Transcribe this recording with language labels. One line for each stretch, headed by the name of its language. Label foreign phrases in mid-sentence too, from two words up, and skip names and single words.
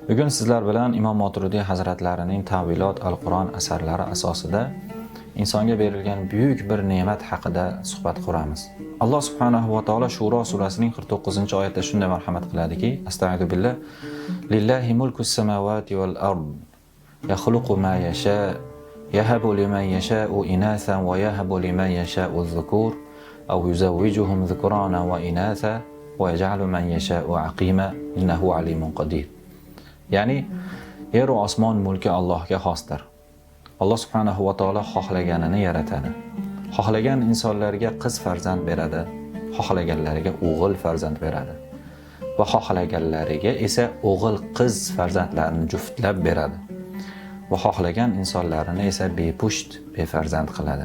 Uzbek: sizlar bilan Imom Moturidiy hazratlarining Tavilot al-Qur'on asarlari asosida insonga berilgan buyuk bir ne'mat haqida suhbat quramiz. Alloh subhanahu va taolo Shuro surasining 49-oyatda shunday marhamat qiladiki:
Arabic: أستغفر بالله. لله ملك السماوات والأرض. يخلق ما يشاء. يهب لمن يشاء إناثا ويهب لمن يشاء الذكور أو يزوجهم ذكرانا وإناثا ويجعل من يشاء عقيما إنه عليم قدير.
Uzbek: Ya'ni yer va osmon mulki Allohga xosdir. Alloh subhanahu va taolo xohlaganini yaratadi. Xohlagan insonlarga qiz farzand beradi, xohlaganlariga o'g'il farzand beradi va xohlaganlariga esa o'g'il qiz farzandlarini juftlab beradi va xohlagan insonlarini esa bepusht, befarzand qiladi.